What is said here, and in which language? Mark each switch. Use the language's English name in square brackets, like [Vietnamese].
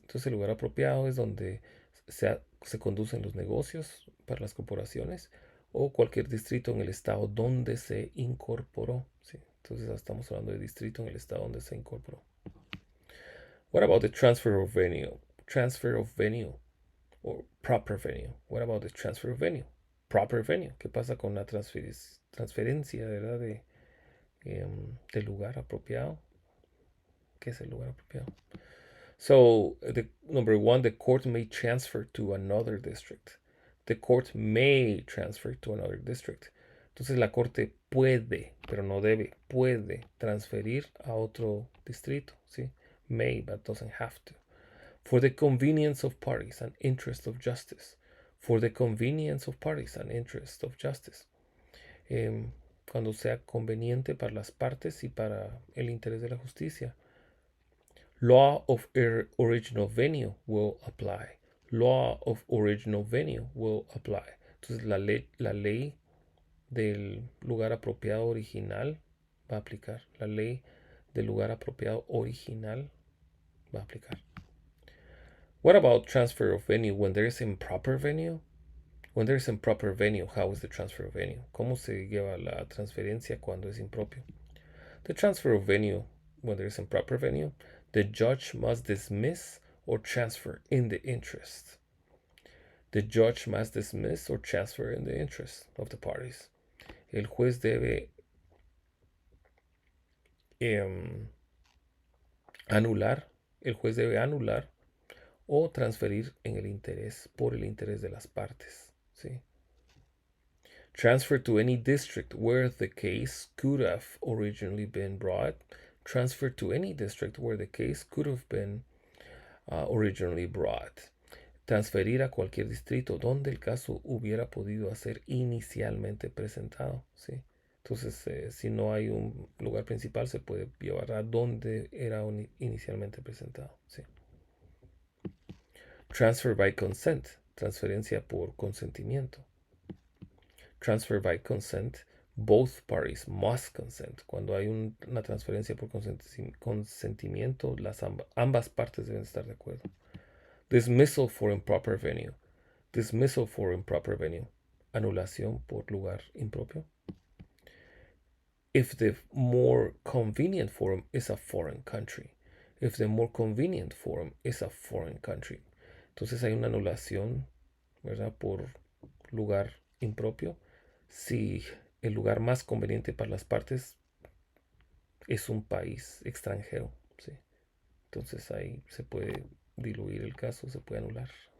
[Spanish] Entonces el lugar apropiado es donde se conducen los negocios para las corporaciones o cualquier distrito en el estado donde se incorporó. ¿Sí? Entonces estamos hablando de distrito en el estado donde se incorporó. [English] What about the transfer of venue? Transfer of venue or proper venue. What about the transfer of venue? Proper venue. [Spanish] ¿Qué pasa con la transferencia, ¿verdad? De lugar apropiado? ¿Qué es el lugar apropiado? [English] So, number one, the court may transfer to another district. The court may transfer to another district. [Spanish] Entonces la corte puede, pero no debe, puede transferir a otro distrito, ¿sí? [English] May, but doesn't have to. For the convenience of parties and interest of justice. For the convenience of parties and interest of justice. [Spanish] Cuando sea conveniente para las partes y para el interés de la justicia. [English] Law of original venue will apply. Law of original venue will apply. [Spanish] Entonces la ley del lugar apropiado original va a aplicar. La ley del lugar apropiado original va a aplicar. [English] What about transfer of venue when there is improper venue? When there is improper venue, how is the transfer of venue? [Spanish] ¿Cómo se lleva la transferencia cuando es impropio? [English] The transfer of venue, when there is improper venue, the judge must dismiss or transfer in the interest. The judge must dismiss or transfer in the interest of the parties. [Spanish] El juez debe anular o transferir en el interés, por el interés de las partes. ¿Sí? [English] Transfer to any district where the case could have originally been brought. Transfer to any district where the case could have been originally brought. [Spanish] Transferir a cualquier distrito donde el caso hubiera podido ser inicialmente presentado. ¿Sí? Entonces, si no hay un lugar principal, se puede llevar a donde era inicialmente presentado. ¿Sí? [English] Transfer by consent. [Spanish] Transferencia por consentimiento. [English] Transfer by consent. Both parties must consent. [Spanish] Cuando hay una transferencia por consentimiento, ambas partes deben estar de acuerdo. [English] Dismissal for improper venue. Dismissal for improper venue. [Spanish] Anulación por lugar impropio. [English] If the more convenient forum is a foreign country. If the more convenient forum is a foreign country. [Spanish] Entonces hay una anulación, ¿verdad? Por lugar impropio. Si el lugar más conveniente para las partes es un país extranjero, ¿sí? Entonces ahí se puede diluir el caso, se puede anular.